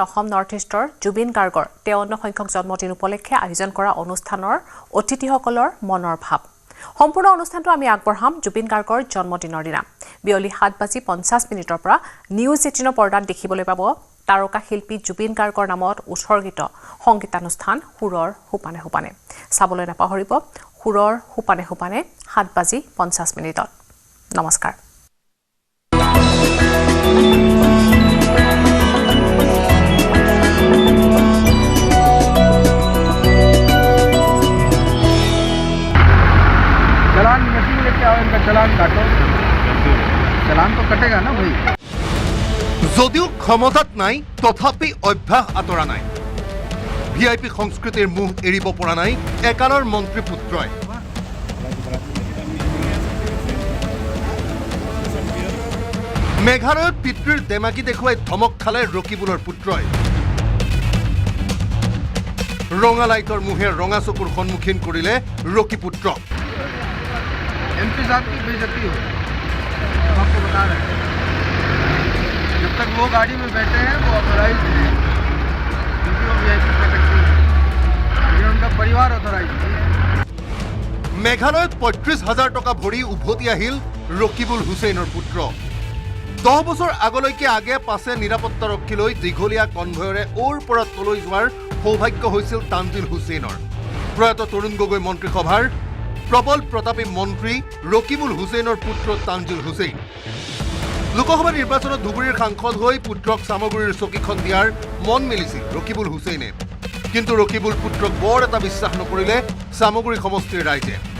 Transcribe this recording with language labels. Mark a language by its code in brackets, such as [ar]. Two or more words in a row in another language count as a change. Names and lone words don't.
[as] অসম নৰ্থ ইষ্টৰ জুবিন গাৰ্গৰ 53 সংখ্যক জন্মদিন উপলক্ষে আয়োজন কৰা অনুষ্ঠানৰ অতিথিসকলৰ মনৰ ভাৱ সম্পূৰ্ণ অনুষ্ঠানটো আমি আগবঢ়াম জুবিন গাৰ্গৰ জন্মদিনৰ দিনা বিয়লি 7:50 পৰা নিউজ 18 পৰ্দাত দেখিবলৈ পাব তাৰকা শিল্পী জুবিন গাৰ্গৰ নামত উৎসৰ্গিত সংগীতানুষ্ঠান সুৰৰ হুপানে হুপানে চাবলৈ নাপাহৰিব সুৰৰ হুপানে হুপানে 7:50 নমস্কাৰ [hi] चलान मशीन लेके आओ इनका चलान काटो चलान तो कटेगा ना भाई [as] যদিও ক্ষমতাত নাই তথাপি অভ্যাস আঁতৰা নাই ভিআইপি সংস্কৃতিৰ মুখ এৰিব পৰা নাই একালৰ মন্ত্ৰী পুত্ৰই মেঘালয়ত পিতৃৰ দেমাকি দেখুৱাই ধমক খালে ৰকিবুলৰ পুত্ৰই ৰঙা লাইটৰ মুখে ৰঙা চকুৰ সন্মুখীন কৰিলে ৰকি পুত্ৰক [hi] एमपी साहब की बेइज्जती हो हम आपको बता रहे हैं जब तक वो गाड़ी में बैठे हैं वो ऑथोराइज हैं क्योंकि वो [en] VIP category [hi] है ये उनका परिवार ऑथोराइज नहीं है [as] মেঘালয়ত ৩৫,০০০ টকা ভৰি উভতি আহিল ৰকিবুল হুছেইনৰ পুত্ৰ 10 বছৰ আগলৈকে আগে পাছে নিৰাপত্তাৰক্ষী লৈ দীঘলীয়া কনভয়ৰে ওৰ পৰা তলৈ যোৱাৰ সৌভাগ্য হৈছিল তানজিল হুছেইনৰ প্ৰয়াত তৰুণ গগৈ মন্ত্ৰীসভাৰ প্ৰবল প্ৰতাপী মন্ত্ৰী ৰকিবুল হুছেইনৰ পুত্ৰ তানজিল হুছেইন লোকসভা নিৰ্বাচনত ধুবুৰীৰ সাংসদ হৈ পুত্ৰক সামগুৰিৰ চকীখন দিয়াৰ মন মেলিছিল ৰকিবুল হুছেইনে কিন্তু ৰকিবুল পুত্ৰক বৰ এটা বিশ্বাস নকৰিলে সামগুৰি সমষ্টিৰ ৰাইজে